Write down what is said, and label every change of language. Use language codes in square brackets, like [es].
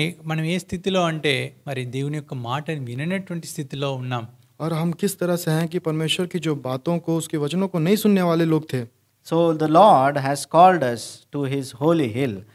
[te] మనం ఏ స్థితిలో అంటే మరి దేవుని యొక్క మాటని విననటువంటి స్థితిలో ఉన్నాం. [hi] और हम किस तरह से हैं कि परमेश्वर की जो बातों को, उसके वचनों को नहीं सुनने वाले लोग थे. [en] So the Lord has called us to His holy hill.